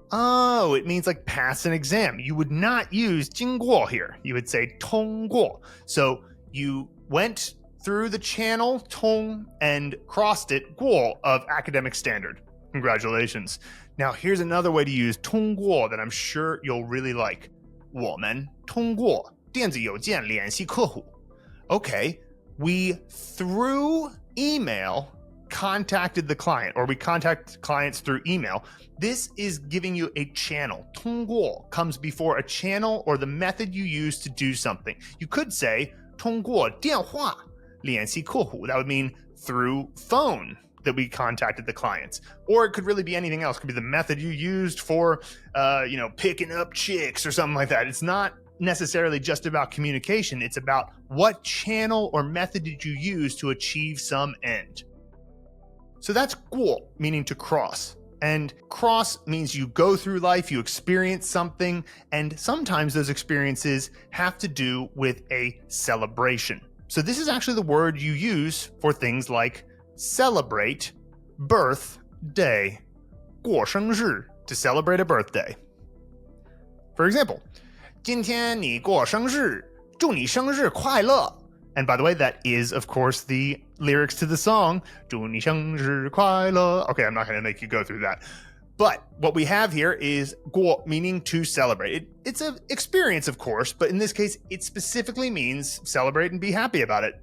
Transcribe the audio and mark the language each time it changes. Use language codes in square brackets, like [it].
[en] Oh, it means like pass an exam. You would not use 经过 here. You would say 通过. So you went through the channel 通 and crossed it 过 of academic standard. Congratulations. Now here's another way to use 通过 that I'm sure you'll really like. [zh] 我们通过电子邮件联系客户. [en] Okay, we through email contacted the client, or we contact clients through email. This is giving you a channel. 通过 comes before a channel or the method you use to do something. You could say [zh] 通过电话联系客户. [en] That would mean through phone that we contacted the clients. Or it could really be anything else. It could be the method you used for, picking up chicks or something like that. It's not necessarily just about communication. It's about what channel or method did you use to achieve some end. So that's 过, meaning to cross. And cross means you go through life, you experience something, and sometimes those experiences have to do with a celebration. So this is actually the word you use for things like celebrate, birthday, 过生日, to celebrate a birthday. For example, [zh] 今天你过生日，祝你生日快乐. [en] And by the way, that is, of course, the lyrics to the song, 祝你生日快乐. Okay, I'm not going to make you go through that. But what we have here is 过, meaning to celebrate. It's an experience, of course, but in this case, it specifically means celebrate and be happy about it.